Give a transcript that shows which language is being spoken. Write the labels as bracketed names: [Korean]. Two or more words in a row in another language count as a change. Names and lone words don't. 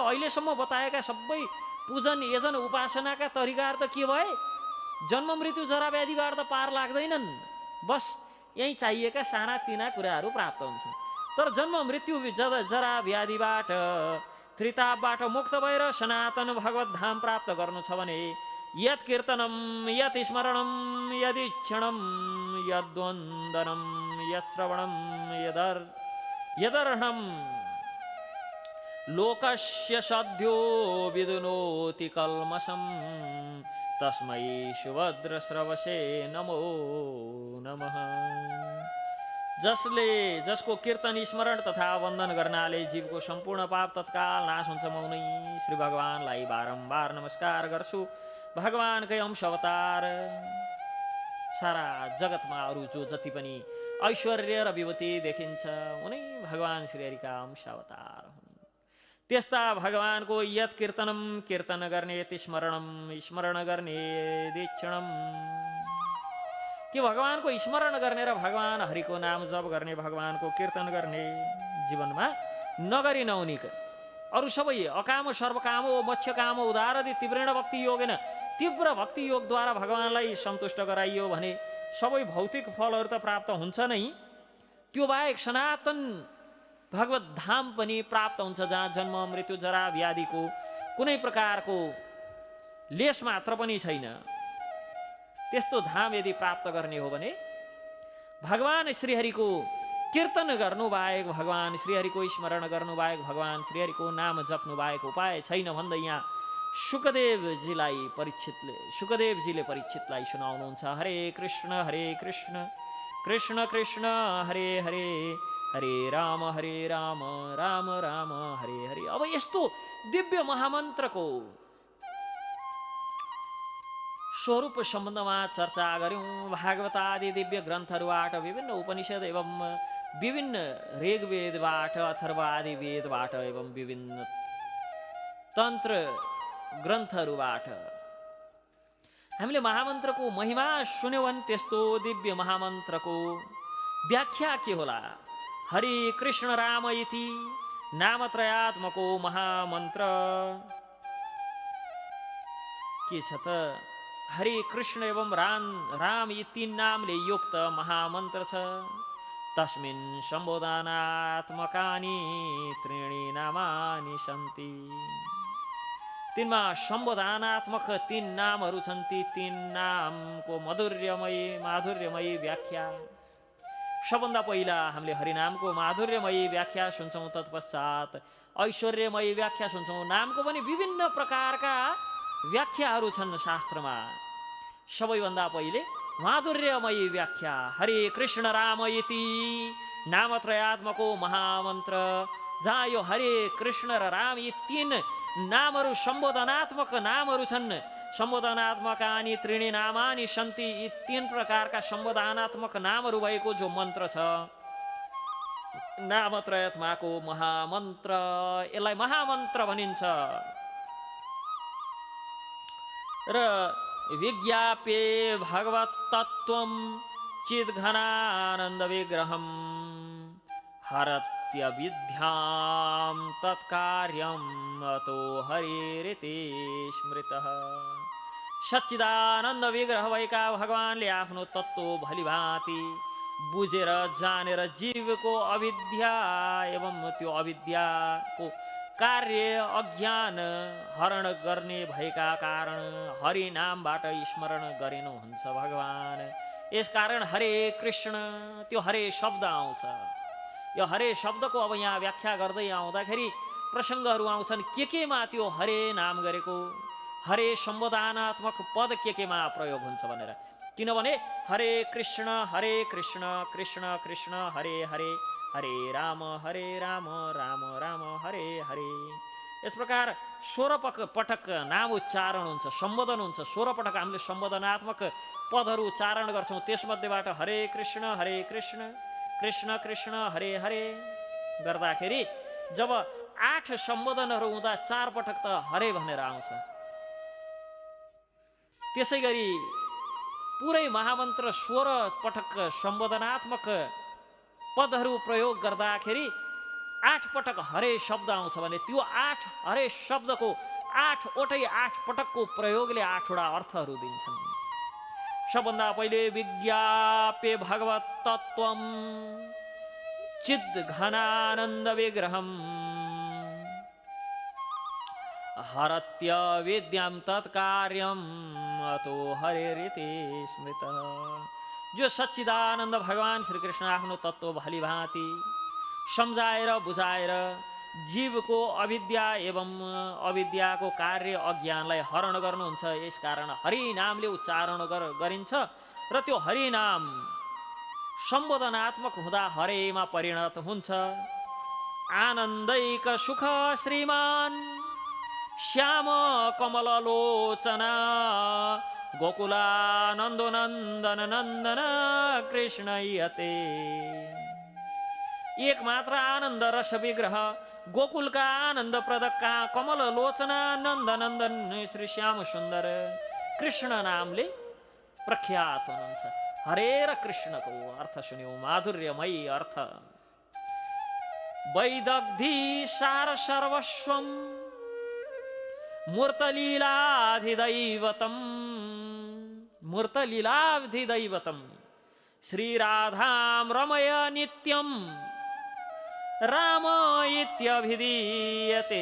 [Nepali] अहिलेसम्म बताएका सबै पूजन यजन उपासनाका तरिकाहरू त के भए? जन्म मृत्यु जरा व्याधिबाट त पार लाग्दैनन्, बस यही चाहिएका साना तिना कुराहरू प्राप्त हुन्छन्। तर जन्म मृत्यु जरा व्याधिबाट त्रितापबाट मुक्त भएर सनातन भगवत धाम प्राप्त गर्नु छ भने [Sanskrit] यत् कीर्तनम, यत् स्मरणम, यदीक्षणम, यद्वन्दनम, यश्रवणम, यदर्हणम लोकस्य सद्यो विदुनोति कल्मषम तस्मै सुभद्रश्रवसे नमो नमः। [Nepali] जसको कीर्तन स्मरण तथा वन्दन गर्नाले जीवको सम्पूर्ण पाप तत्काल नाश हुन्छ। मौनै श्री भगवानलाई बारम्बार नमस्कार गर्छु। भगवानकै अंश अवतार सारा जगतमा अरू जो जति पनि ऐश्वर्य र विभूति देखिन्छ उनै भगवान श्रीहरिका अंश अवतार हुन्। त्यस्ता भगवानको [Sanskrit] यत कीर्तनम [Nepali] कीर्तन गर्ने [Sanskrit] यति स्मरणम [Nepali] स्मरण गर्ने दीक्षणम कि भगवानको स्मरण गर्ने र भगवान हरिको नाम जप गर्ने भगवानको कीर्तन गर्ने जीवनमा नगरी नहुनिक अरू सबै [Sanskrit] अकाम सर्वकाम मोक्ष काम उदारदि तीव्रेण भक्ति योगेन [Nepali] तीव्र भक्ति योगद्वारा भगवानलाई सन्तुष्ट गराइयो भने सबै भौतिक फलहरू त प्राप्त हुन्छ नै, त्यो बाहेक सनातन भगवत धाम पनि प्राप्त हुन्छ जहाँ जन्म मृत्यु जरा व्याधिको कुनै प्रकारको लेस मात्र पनि छैन। त्यस्तो धाम यदि प्राप्त गर्ने हो भने भगवान श्रीहरिको कीर्तन गर्नु बाहेक भगवान श्रीहरिको स्मरण गर्नु बाहेक भगवान श्रीहरिको नाम जप्नु बाहेक उपाय छैन भन्दै यहाँ सुकदेवजीले परीक्षितलाई सुनाउनुहुन्छ। हरे कृष्ण कृष्ण कृष्ण हरे हरे हरे राम राम राम हरे हरे। अब यस्तो दिव्य महामन्त्रको स्वरूप सम्बन्धमा चर्चा गर्यौं। भागवत आदि दिव्य ग्रन्थहरूबाट विभिन्न उपनिषद एवं विभिन्न ऋग्वेदबाट अथर्व आदि वेदबाट एवं विभिन्न तन्त्र ग्रन्थहरूबाट हामीले महामन्त्रको महिमा सुन्यौं भने त्यस्तो दिव्य महामन्त्रको व्याख्या के होला? [Sanskrit] हरि कृष्ण राम इति नामत्रयात्मको महामन्त्र [Nepali] के छ त? हरि कृष्ण एवं राम यी तीन नामले युक्त महामन्त्र छ। [Sanskrit] तस्मिन् सम्बोधनात्मकानि त्रीणि नामानि सन्ति। [Nepali] तिनमा सम्बोधनात्मक तीन नामहरू छन्। ती तीन नामको माधुर्यमयी व्याख्या। सबभन्दा पहिला हामीले हरिनामको माधुर्यमयी व्याख्या सुन्छौँ, तत्पश्चात ऐश्वर्यमयी व्याख्या सुन्छौँ। नामको पनि विभिन्न प्रकारका व्याख्याहरू छन् शास्त्रमा। सबैभन्दा पहिले माधुर्यमयी व्याख्या। [Sanskrit] हरे कृष्ण राम इति नामत्रयात्मको महामन्त्र, [Nepali] जहाँ यो हरे कृष्ण र राम यी तीन नामहरू सम्बोधनात्मक नामहरू छन्। [Sanskrit] सम्बोधनात्मकानि त्रीणि नामानि सन्ति। [Nepali] यी तीन प्रकारका सम्बोधनात्मक नामहरू भएको जो मन्त्र छ [Sanskrit] नामत्रयात्माको महामन्त्र, [Nepali] यसलाई महामन्त्र भनिन्छ। [Sanskrit] र विज्ञाप्ये भगवत तत्त्वं चिद्घनानन्द विग्रहं हरत्य विद्यां तत्कार्यं अतो हरिरिति स्मृतः। [Nepali] सच्चिदानन्द विग्रह भएका भगवानले आफ्नो तत्त्व भलिभाँति बुझेर जानेर जीवको अविद्या एवं त्यो अविद्याको कार्य अज्ञान हरण गर्ने भएका कारण हरि नामबाट स्मरण गरिनुहुन्छ भगवान। यसकारण हरे कृष्ण त्यो हरे शब्द आउँछ। यो हरे शब्दको अब यहाँ व्याख्या गर्दै आउँदाखेरि प्रसङ्गहरू आउँछन् केमा त्यो हरे नाम गरेको, हरे सम्बोधनात्मक पद केमा प्रयोग हुन्छ भनेर। किनभने हरे कृष्ण कृष्ण कृष्ण हरे हरे हरे राम राम राम हरे हरे। यस प्रकार 16 पटक नाम उच्चारण हुन्छ, सम्बोधन हुन्छ। 16 पटक हामीले सम्बोधनात्मक पदहरू उच्चारण गर्छौँ। त्यसमध्येबाट हरे कृष्ण कृष्ण कृष्ण हरे हरे गर्दाखेरि जब 8 सम्बोधनहरू हुँदा 4 पटक त हरे भनेर आउँछ। त्यसै गरी पुरै महामन्त्र 16 पटक सम्बोधनात्मक पदहरू प्रयोग गर्दाखेरि 8 पटक हरे शब्द आउँछ भने त्यो 8 हरे शब्दको 8 पटकको प्रयोगले 8वटा अर्थहरू दिन्छन्। सबभन्दा पहिले [Sanskrit] विज्ञाप्य भगवत तत्त्वं चिद्घनानन्द विग्रहं हरत्य विद्यां तत्कार्यं अतो हरिरिति स्मृतः। [Nepali] जो सच्चिदानन्द भगवान श्री कृष्ण आफ्नो तत्त्व भलिभाँति सम्झाएर बुझाएर जीवको अविद्या एवं अविद्याको कार्य अज्ञानलाई हरण गर्नुहुन्छ। यसकारण हरि नामले उच्चारण गरिन्छ र त्यो हरि नाम सम्बोधनात्मक हुँदा हरेमा परिणत हुन्छ। [Sanskrit] आनन्दैक सुख श्रीमान श्याम कमल लोचना गोकुलानन्दो नन्दन नन्दन कृष्ण यते। [Nepali] एक मात्र आनन्द रस विग्रह गोकुलका आनन्द प्रदका कमल लोचना नन्द नन्दन श्री श्याम सुन्दर कृष्ण नामले प्रख्यात हुनुहुन्छ। हरे र कृष्णको अर्थ सुन्यौ, माधुर्यमय अर्थ। [Sanskrit] वैदग्धी सार सर्वस्वम मूर्तलीलाधिदैवतम मूर्तलीलाधिदैवतम श्रीराधां रमय नित्यम राम इत्यभिधीयते।